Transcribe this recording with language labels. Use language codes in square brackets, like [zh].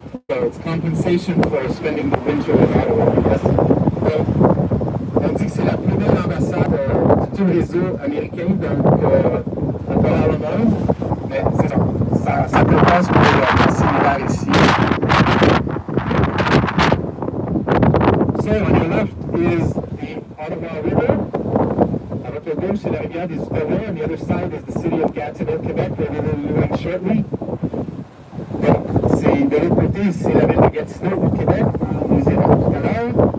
[en] So it's compensation for spending the winter in Ottawa, I guess. [fr] Donc, on dit que c'est la plus belle ambassade de tout le réseau américain à travers le monde. Mais c'est ça dépasse pour passer l'hiver ici. [en] So on your left is the Ottawa River. [fr] À votre gauche, c'est la rivière des Outaouais. [en] On the other side is the city of Gatineau, Quebec, where we will be going shortly. [fr] Donc, de l'autre côté, c'est la ville de Gatineau au Québec, où nous irons tout à l'heure.